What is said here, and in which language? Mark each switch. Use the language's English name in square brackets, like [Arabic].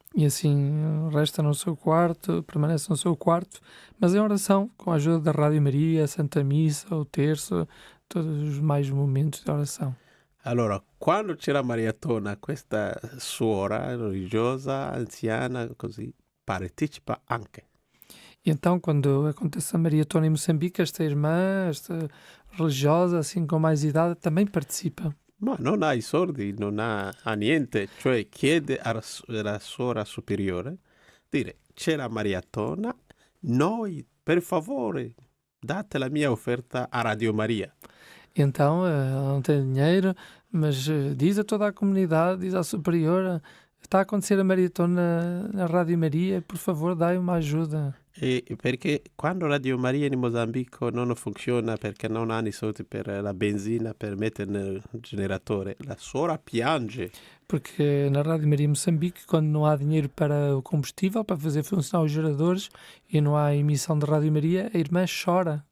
[Portuguese] E assim resta no seu quarto, permanece no seu quarto, mas em oração, com a ajuda da Rádio Maria, a Santa Missa, o Terço, todos os mais momentos de oração. [Italian] Allora, quando c'è la maratona, questa suora religiosa, anziana, così, partecipa anche. [Portuguese] E então, quando acontece a maratona em Moçambique, esta irmã, esta religiosa, assim com mais idade, também participa. [Italian] Ma non ha i soldi, non ha niente, cioè chiede alla suora superiore, dire, c'è la maratona, noi, per favore, date la mia offerta a Radio Maria. [Portuguese] E então, ela não tem dinheiro, mas diz a toda a comunidade, diz à superiora, está a acontecer a maratona na Rádio Maria, por favor, dai uma ajuda. [Italian] E perché quando Radio Maria in Mozambico non funziona perché non hanno i soldi per la benzina per mettere nel generatore, la suora piange. [Portuguese] Porque na Rádio Maria Moçambique, quando não há dinheiro para o combustível, para fazer funcionar os geradores, e não há emissão de Rádio Maria, a irmã chora.